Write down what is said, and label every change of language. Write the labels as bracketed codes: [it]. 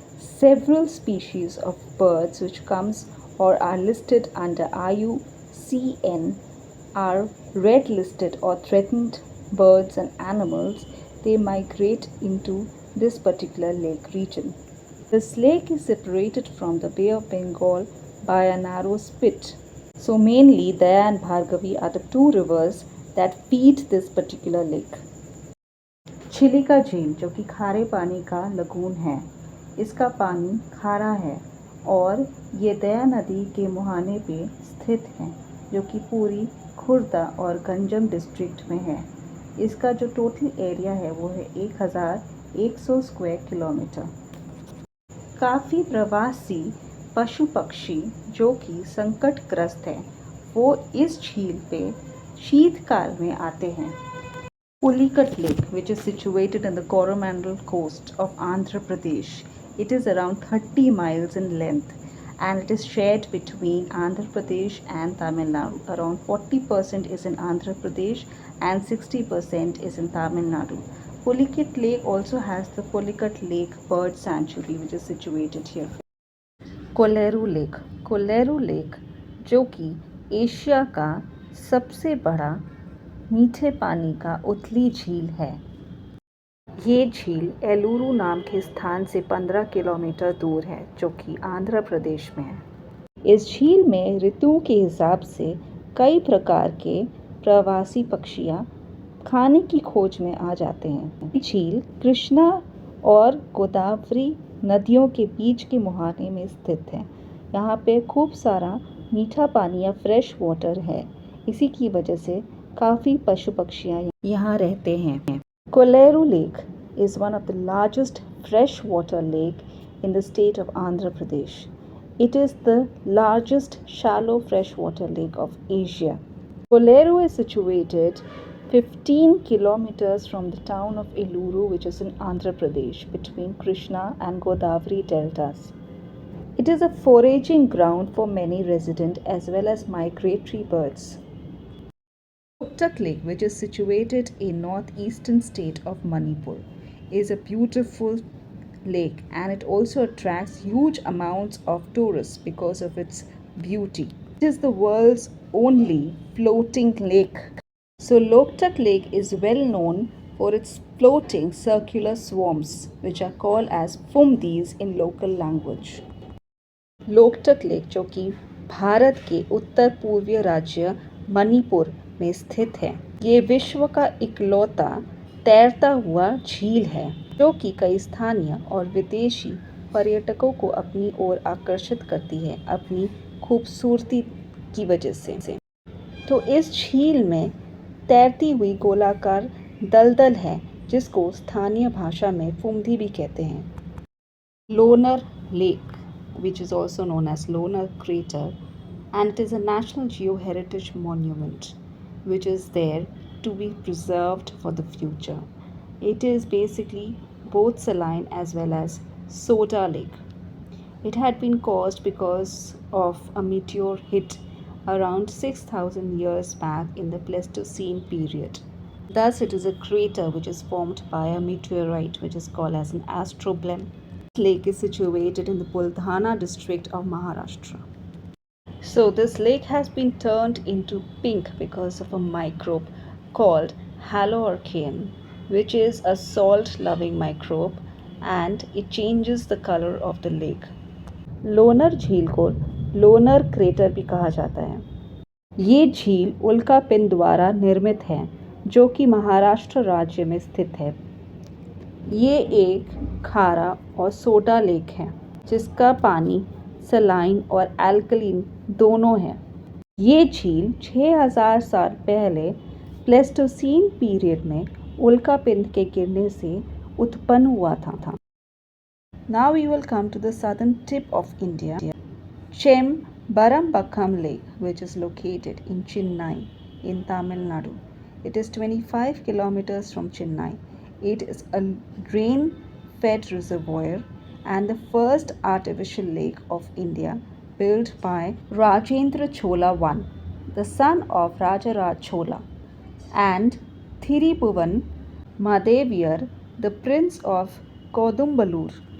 [en] Several species of birds which comes or are listed under IUCN are red listed or threatened birds and animals. They migrate into this particular lake region. This lake is separated from the Bay of Bengal by a narrow spit. So mainly Daya and Bhargavi are the two rivers that feed this particular lake. [hi] छिलिका झील, जो कि खारे पानी का lagoon है, इसका पानी खारा है और ये दया नदी के मुहाने पे स्थित है, जो कि पूरी खुर्दा और गंजम डिस्ट्रिक्ट में है। इसका जो टोटल एरिया है वो है 1100 स्क्वायर किलोमीटर। काफ़ी प्रवासी पशु पक्षी जो कि संकटग्रस्त हैं, वो इस झील पे शीतकाल में आते हैं। [en] Pulicat Lake, which is situated in the Coromandel coast of Andhra Pradesh. It is around 30 miles in length and it is shared between Andhra Pradesh and Tamil Nadu. Around 40% is in Andhra Pradesh and 60% is in Tamil Nadu. Pulicat Lake also has the Pulicat Lake Bird Sanctuary which is situated here. Kolleru Lake, [hi] जो कि Asia का सबसे बड़ा मीठे पानी का उथली झील है। ये झील एलुरु नाम के स्थान से 15 किलोमीटर दूर है, जो कि आंध्र प्रदेश में है। इस झील में ऋतुओं के हिसाब से कई प्रकार के प्रवासी पक्षियाँ खाने की खोज में आ जाते हैं। झील कृष्णा और गोदावरी नदियों के बीच के मुहाने में स्थित है। यहाँ पे खूब सारा मीठा पानी या फ्रेश वाटर है। इसी की वजह से काफ़ी पशु पक्षियाँ यहाँ रहते हैं। [en] Kolleru lake is one of the largest freshwater lake in the state of Andhra Pradesh. It is the largest shallow freshwater lake of Asia. Koleru is situated 15 kilometers from the town of Eluru, which is in Andhra Pradesh, between Krishna and Godavari deltas. It is a foraging ground for many resident as well as migratory birds. Loktak Lake, which is situated in northeastern state of Manipur, is a beautiful lake, and it also attracts huge amounts of tourists because of its beauty. It is the world's only floating lake. So Loktak Lake is well known for its floating circular swarms, which are called as fumdis in local language. [hi] Loktak lake, जो कि भारत के उत्तर पूर्वीय राज्य मणिपुर में स्थित है, ये विश्व का इकलौता तैरता हुआ झील है, जो कि कई स्थानीय और विदेशी पर्यटकों को अपनी ओर आकर्षित करती है अपनी खूबसूरती की वजह से। तो इस झील में तैरती हुई गोलाकार दलदल है, जिसको स्थानीय भाषा में फुमदी भी कहते हैं। [en] Lonar lake, which is also known as Lonar Crater, and it is a National Geoheritage Monument which is there to be preserved for the future. It is basically both saline as well as soda lake. It had been caused because of a meteor hit around 6,000 years back in the Pleistocene period. Thus, it is a crater which is formed by a meteorite, which is called as an astroblem. This lake is situated in the Buldhana district of Maharashtra. So this lake has been turned into pink because of a microbe called haloarchaean, which is a salt-loving microbe, and it changes the color of the lake. [hi] Loner झील को loner crater भी कहा जाता है। ये झील उल्कापिंड द्वारा निर्मित है, जो कि महाराष्ट्र राज्य में स्थित है। ये एक खारा और सोडा लेक है, जिसका पानी सलाइन और एल्कलीन दोनों है। ये झील 6000 साल पहले प्लेस्टोसीन पीरियड में उल्कापिंड के गिरने से उत्पन्न हुआ था। [en] Now we will come to the southern tip of India, Chembarambakkam Lake, which is located in Chennai in Tamil Nadu. It is 25 kilometers from Chennai. It is a rain-fed reservoir and the first artificial lake of India, built by Rajendra Chola I, the son of Rajaraj Chola, and Thirubhuvan Madeviyar, the prince of Kodumbalur.